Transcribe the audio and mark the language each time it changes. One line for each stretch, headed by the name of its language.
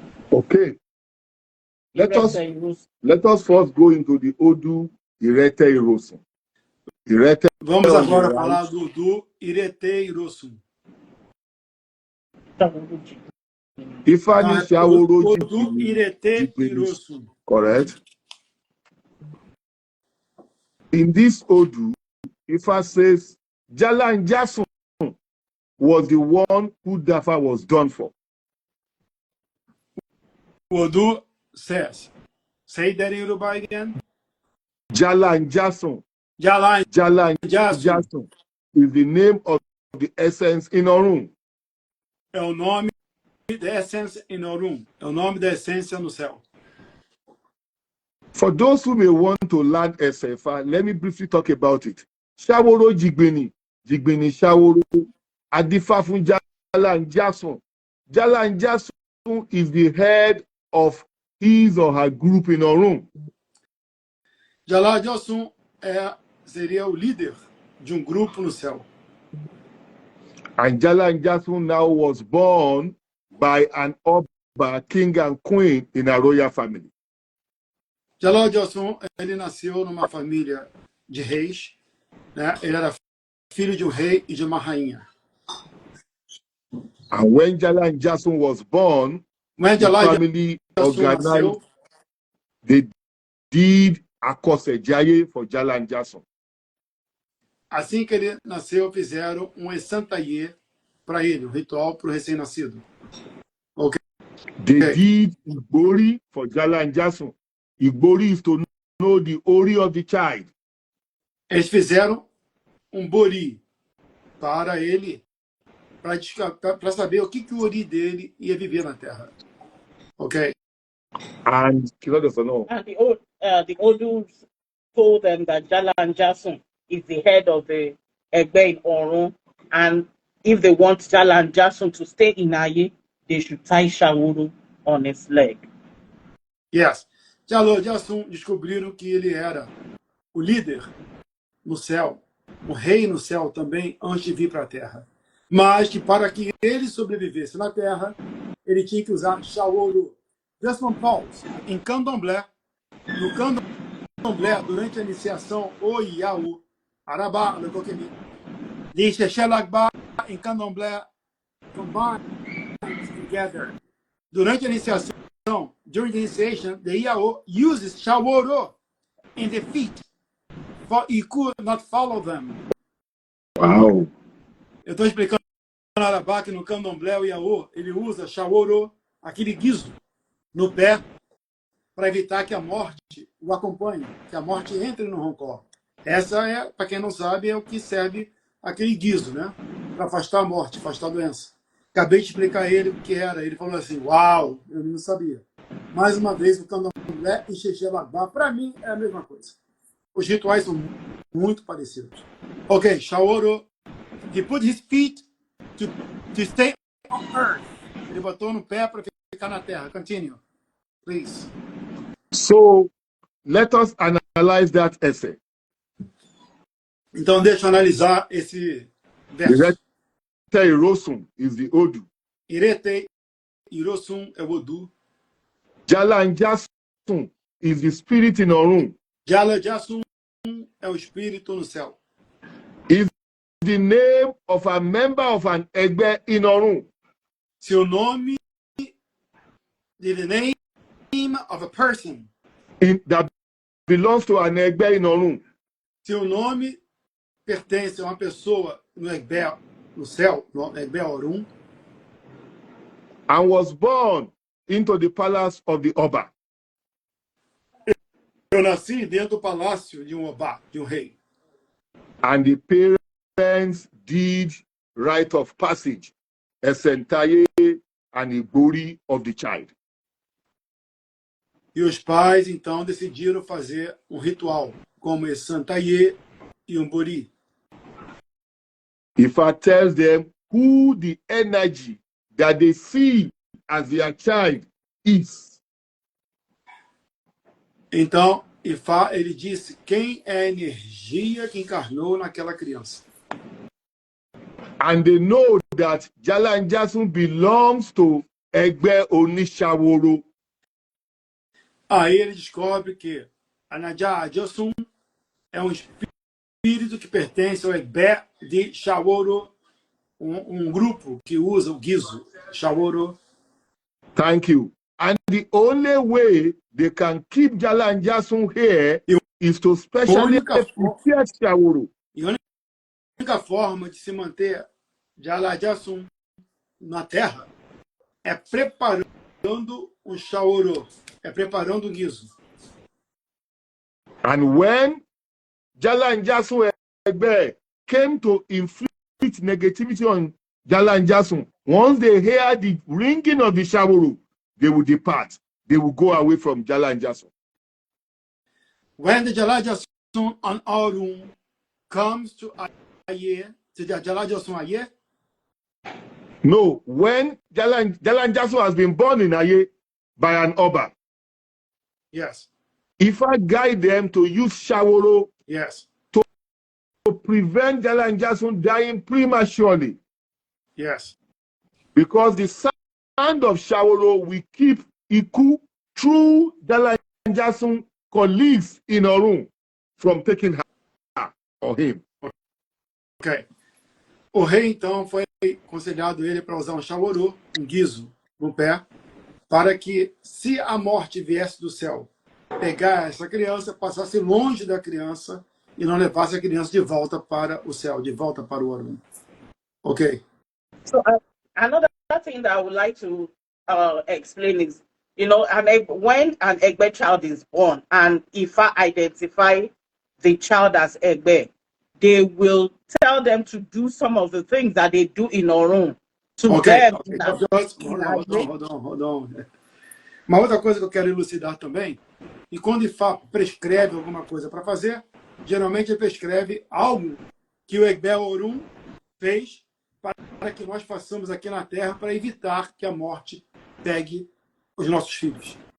English: Okay. Let us first go into the Odu Irete Irosum.
Portuguese: Vamos agora falar do Odu Irete Irosum.
English: Ifá Odu Irete Irosum. Correct. In this Odu, Ifá says Jalan Jasun was the one who Dafa was done for. Odu says, say that in Yoruba again. Jalan Jasun. Jalan Jasun is the name of the essence in Orun.
Portuguese: É o nome da essência em Orun. É o nome da essência no céu.
English: For those who may want to learn SFA, let me briefly talk about it.
Yoruba: Shaworo Jigbini, Jigbini Shaworo, Adifafun Jalan Jason.
English: Jalan Jason is the head of his or her group in Orun.
Portuguese: Jalan Jason seria o líder de grupo no céu.
English: And Jalan Jason now was born by an Oba, king and queen in a royal family.
Portuguese: Jalan Jason, ele nasceu numa família de reis, né? Ele era filho de rei e de uma rainha.
English: And when Jalan Jason was born, When the Jalan family Jason organized,
Portuguese: nasceu,
English: they did Akose Jaye for Jalan Jason.
Portuguese: assim que ele nasceu, fizeram Esantaye para ele, ritual para o recém-nascido.
English: Okay. They did Igbori for Jalan Jason. Igbori is to know the ori of the child.
Portuguese: Eles fizeram bori para ele, para saber o que o ori dele ia viver na terra.
English: Ok? And the Odus told them that Jalan Jason is the head of the Egbe in Orun, and if they want Jalan Jason to stay in Aye, they should tie Shaworo on his leg. Yes.
Portuguese: Jalan Jason descobriram que ele era o líder no céu, o rei no céu também, antes de vir para a terra. Mas que para que ele sobrevivesse na terra, ele tinha que usar Shaworo.
English: Just one pause.
Portuguese: Em Candomblé, no Candomblé, durante a iniciação, o Iaú, Arabá, le Kokemi, les Xexelagba, em Candomblé,
English: combined together.
Portuguese: Durante a iniciação,
English: during the initiation, the Iaú uses Shaworo in the feet, for he could not follow them. wow.
Portuguese: Eu estou explicando no Arabá que no Candomblé, o Iaú, ele usa Shaworo, aquele guiso, no pé, para evitar que a morte o acompanhe, que a morte entre no roncó. Essa é, para quem não sabe, é o que serve aquele guiso, né? Para afastar a morte, afastar a doença. Acabei de explicar a ele o que era. Ele falou assim, uau, eu não sabia. Mais uma vez, o Candomblé e Xexelagba, para mim, é a mesma coisa. Os rituais são muito parecidos.
English: Ok, Shaworo, he put his feet to stay on earth.
Portuguese: Ele botou no pé para ficar na terra.
English: Continue, please. So let us analyze that essay.
Portuguese: Então, deixa eu analisar esse verso.
English: Irete Irosum is the Odu.
Portuguese: Irete Irosum é o Odu.
English: Jalan Jason is the spirit in Orun.
Portuguese: Jalan Jason é o espírito no céu.
English: Is the name of a member of an Egbe in Orun.
Portuguese: Seu nome,
English: the name of a person. That belongs to an Egbe in Orun.
Portuguese: Seu nome pertence a uma pessoa no Egbe, no céu, no Egbe Orun.
English: And was born into the palace of the Oba.
Portuguese: Eu nasci dentro do palácio de Oba, de rei.
English: And the parents did rite of passage, Esentaye and Igbori of the child.
Portuguese: E os pais, então, decidiram fazer ritual, como Esantaye e Bori.
English: Ifa tells them who the energy that they see as their child is.
Portuguese: Então, Ifá, ele disse quem é a energia que encarnou naquela criança.
English: And they know that Jalan Jason belongs to Egbe Onishaworo.
Portuguese: Aí ele descobre que Anajá Jason é um espírito que pertence ao Egbe de Shaworo, grupo que usa o guiso Shaworo.
English: Thank you. And the only way they can keep Jalan Jason here is to specially prepare Shaworo.
Portuguese: E a única forma de se manter Jalan Jason na terra é preparando um Shaworo, é preparando o guiso.
English: And when Jalan Jason Egbe came to inflict negativity on Jalan Jason, once they hear the ringing of the Shaworo, they will depart. They will go away from Jalan Jason. When the Jalajasun on Aurum comes to Aye, to the Jalajasun Aye, No, when Jalan Jasu has been born in Aye by an Oba, yes, if I guide them to use Shaworo yes, to prevent Jalan Jasu dying prematurely, yes. because the sound of Shaworo will keep Iku through Jalan Jasu colleagues in Orun from taking her or him. Ok.
Portuguese: O rei, então, foi aconselhado ele para usar um chaworô, um guiso, no pé, para que, se a morte viesse do céu, pegar essa criança, passasse longe da criança e não levasse a criança de volta para o céu, de volta para o Orun.
English: Ok? So another thing that I would like to explain is, when an Egbe child is born, and if I identify the child as Egbe, they will tell them to do some of the things that they do in Orun. To them, Hold on.
Portuguese: Uma outra coisa que eu quero elucidar também, e quando o IFAP prescreve alguma coisa para fazer, geralmente ele prescreve algo que o Egbe Orun fez para que nós façamos aqui na Terra para evitar que a morte pegue os nossos filhos.